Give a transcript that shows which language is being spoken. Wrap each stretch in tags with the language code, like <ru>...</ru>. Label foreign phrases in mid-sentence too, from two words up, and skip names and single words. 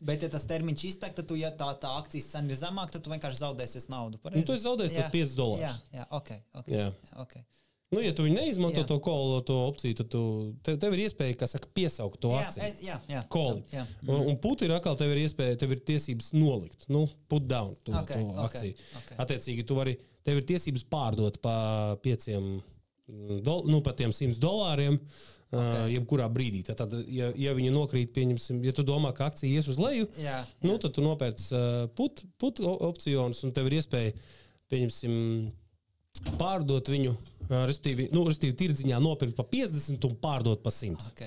<lv>Bet ja tas termiņš iztek, tad ja tā akcijas cena ir zemāk, tad tu vienkārši zaudēsies naudu. Tu esi zaudējis tos $5. Jā, ok. Ja tu viņu neizmanto to kolu, to opciju, tad tev ir iespēja, kā saka, piesaukt to akciju. Jā. Koli. Un puti ir atkal, tev ir tiesības nolikt.</lv> <en>Put down</en> <lv>to akciju. Attiecīgi, tev ir tiesības pārdot pa pa tiem $100, jebkurā brīdī. Tad, ja viņi nokrīt, pieņemsim, ja tu domā, ka akcija ies uz leju, tad tu nopērc put opcionus un tev ir iespēja, pieņemsim, pārdot viņu, respektīvi tirdziņā nopirkt pa 50 un pārdot pa 100.</lv>